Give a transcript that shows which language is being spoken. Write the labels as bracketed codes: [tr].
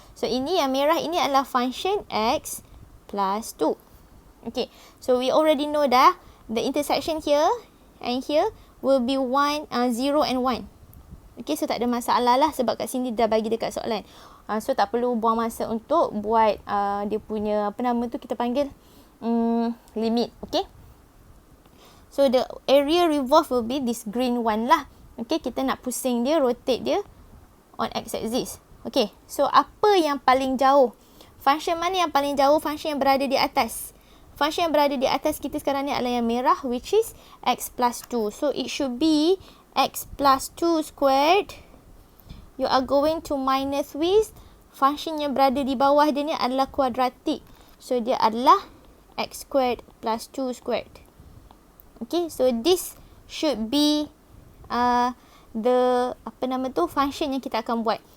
[ms] So ini yang merah ini adalah function x plus 2. [en] Okay, so we already know [ms] dah [en] the intersection here and here will be 0 and 1. [ms] Okay, so tak ada masalah lah sebab kat sini dah bagi dekat soalan. So tak perlu buang masa untuk buat dia punya, apa nama tu kita panggil, limit. Okay. [en] So the area revolve will be this green one lah. Okay, [ms] kita nak pusing dia, [en] rotate dia on x-axis. [ms] Okay, so apa yang paling jauh? Function mana yang paling jauh? Function yang berada di atas. Function yang berada di atas kita sekarang ni adalah yang merah, [en] which is x plus 2. So it should be x plus 2 squared. You are going to minus with [ms] function yang berada di bawah dia ni adalah kuadratik. [en] So [ms] dia adalah [en] x squared plus 2 squared. Okay, so this should be the, [ms] apa nama tu, [en] function [ms] yang kita akan buat.